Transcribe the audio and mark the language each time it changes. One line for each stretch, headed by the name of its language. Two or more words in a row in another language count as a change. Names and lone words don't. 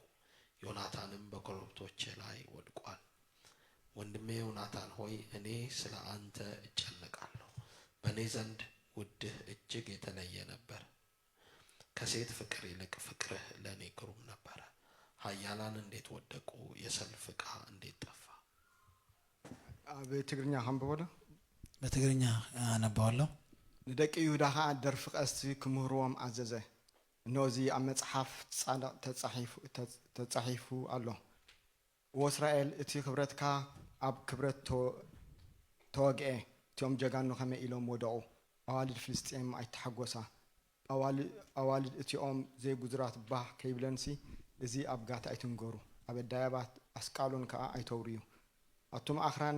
Amharic: ዮናታንም በኮረብቶች ላይ ወድቋል። ወንድሜ ዮናታን ሆይ እኔ ስለ አንተ እጨነቃለሁ። በእኔ ዘንድ ውድህ እጅግ የተለየ ነበር። ከሴት ፍቅር ይልቅ ፍቅርህ ለእኔ ግሩም ነበረ። ኃያላን እንዴት ወደቁ! የሰልፍ ዕቃ እንዴት ጠፋ!
Tigrinya: በትግርኛ አንብቦለ
Amharic: በትግርኛ አነባዋለሁ።
Tigrinya: ንደቂ ይሁዳ ደርፊ ቀስቲ ክምህርዎም አዘዘ። እነዚ ኣብ መጽሓፍ ጻድቕ ተጻሒፉ ኣሎ። ወእስራኤል እቲ ክብረትካ ኣብ ክብረት ተወግአ። እቲኦም ጀጋኑ ከመይ ኢሎም ወደቑ። ኣዋልድ ፍልስጥኤም ኣይተሓጐሳ። ኣዋልድ እቲኦም ዘይጉዝራት ባህ ከይብለንሲ እዚ ኣብ ጋታ ኣይትንገሩ። ኣብ ኣዳያባት ኣስቃሎን ከዓ ኣይተውርዩ። ኣቶም ኣኽራን